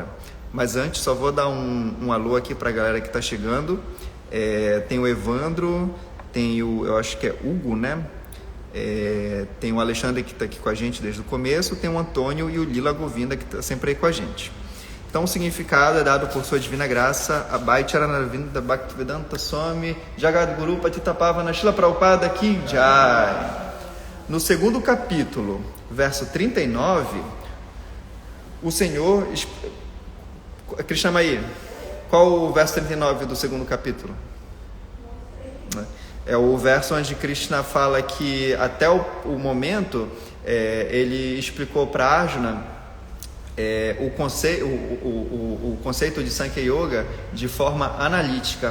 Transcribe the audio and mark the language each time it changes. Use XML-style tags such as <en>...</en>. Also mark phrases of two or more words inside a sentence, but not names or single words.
<pt>Mas antes só vou dar um alô aqui para a galera que está chegando. Tem o Evandro, tem eu acho que é Hugo, né? Tem o Alexandre que está aqui com a gente desde o começo, tem o Antônio e o Lila Govinda que está sempre aí com a gente. Então o significado é dado por sua divina graça, Abai Charanarvinda Bhaktivedanta Swami Jagadguru Patita Pavana Shila Prabhupada</pt> <hi>की जय.</hi> <pt>no segundo capítulo, verso 39, o Senhor... Krishnamayi, qual o verso 39 do segundo capítulo? É o verso onde Krishna fala que até o momento ele explicou para Arjuna o conceito de Sankhya Yoga de forma analítica.</pt>